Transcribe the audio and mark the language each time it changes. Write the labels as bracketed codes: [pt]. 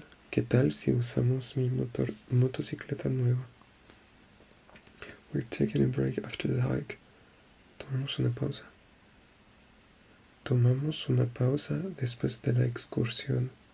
[es] ¿Qué tal si usamos mi motocicleta nueva? [en] We're taking a break after the hike. [es] Tomamos una pausa. Tomamos una pausa después de la excursión.